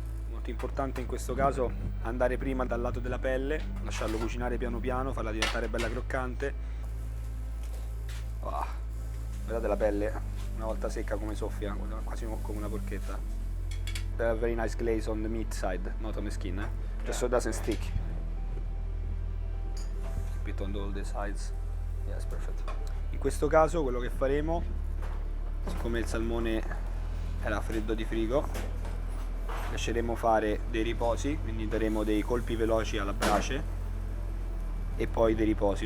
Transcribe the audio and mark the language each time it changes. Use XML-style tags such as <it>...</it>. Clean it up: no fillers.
<it>Molto importante in questo caso andare prima dal lato della pelle, lasciarlo cucinare piano piano, farla diventare bella croccante. Guardate la pelle, una volta secca come soffia, quasi come una porchetta.</it> <en>A very nice glaze on the meat side, not on the skin, just so it doesn't stick. Keep it on all the sides. Yes, perfect.</en> <it>In questo caso quello che faremo, siccome il salmone era freddo di frigo, lasceremo fare dei riposi, quindi daremo dei colpi veloci alla brace e poi dei riposi.</it>